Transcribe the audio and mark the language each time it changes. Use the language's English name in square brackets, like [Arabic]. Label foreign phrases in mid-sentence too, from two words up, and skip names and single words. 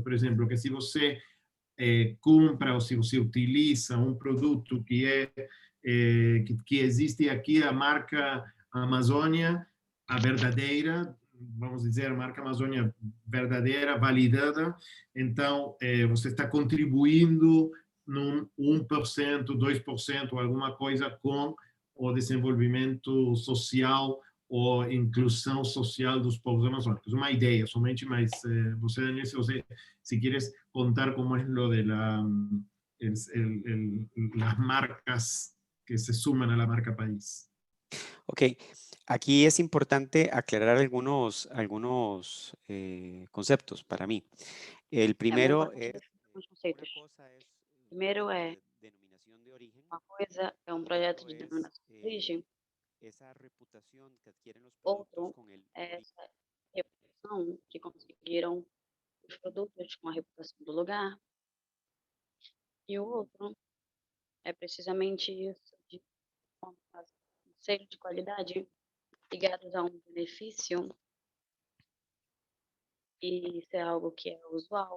[Portuguese] Por exemplo, que se você compra ou se você utiliza um produto que existe aqui, a marca Amazônia, a verdadeira, vamos dizer, a marca Amazônia verdadeira, validada, então você está contribuindo num 1%, 2%, alguma coisa com o desenvolvimento social ou inclusão social dos povos amazônicos. Uma ideia somente, mas você, Daniel, [Spanish] se quieres contar como é lo de las marcas que se suman a la marca país. Ok, aquí es importante aclarar algunos conceptos para mí. El primero es, [Portuguese] conceitos. [Spanish] una cosa es [Portuguese] Primeiro é [Spanish] denominación de origen, [Portuguese] uma coisa é um projeto de [Spanish] otro es, [Portuguese] denominação de origem, [Spanish] esa reputación que adquieren los [Portuguese] outro [Spanish] productos con el [Portuguese] é [Spanish] origen. [Portuguese] essa reputação produção que conseguiram os produtos com a reputação do lugar. E o outro é precisamente isso, de selo de qualidade ligados a um benefício, e isso é algo que é usual.